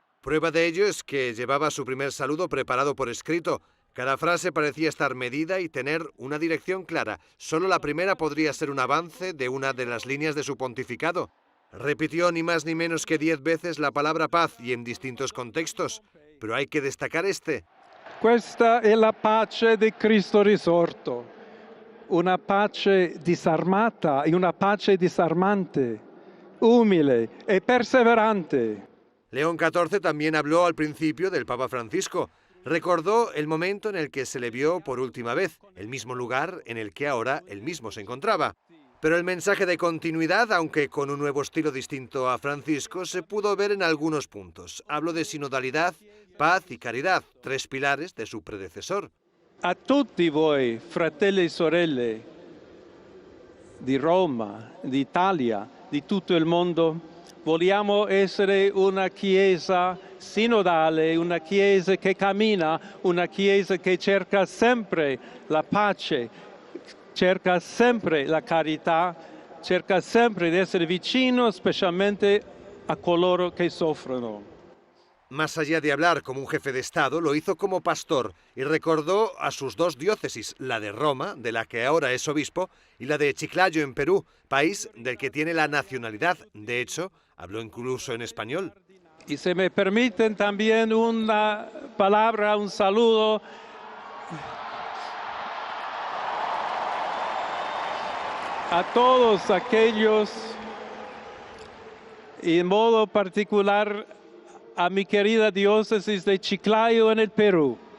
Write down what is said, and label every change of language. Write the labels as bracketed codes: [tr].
[es] Prueba de ello es que llevaba su primer saludo preparado por escrito. Cada frase parecía estar medida y tener una dirección clara. Solo la primera podría ser un avance de una de las líneas de su pontificado. Repitió ni más ni menos que 10 veces la palabra paz y en distintos contextos, pero hay que destacar este. [it] Questa è la pace di Cristo risorto, una pace disarmata e una pace disarmante, umile e perseverante. [es] León XIV también habló al principio del Papa Francisco. Recordó el momento en el que se le vio por última vez, el mismo lugar en el que ahora él mismo se encontraba. Pero el mensaje de continuidad, aunque con un nuevo estilo distinto a Francisco, se pudo ver en algunos puntos. Hablo de sinodalidad, paz y caridad, 3 pilares de su predecesor. [it] A tutti voi, fratelli e sorelle di Roma, d'Italia, di tutto il mondo, vogliamo essere una chiesa sinodale, una chiesa che cammina, una chiesa che cerca sempre la pace, cerca sempre la carità, cerca sempre di essere vicino specialmente a coloro che soffrono. [es] Más allá de hablar como un jefe de Estado, lo hizo como pastor y recordó a sus 2 diócesis, la de Roma, de la que ahora es obispo, y la de Chiclayo, en Perú, país del que tiene la nacionalidad. De hecho, habló incluso en español. Y si me permiten también una palabra, un saludo a todos aquellos, y en modo particular a mi querida diócesis de Chiclayo en el Perú.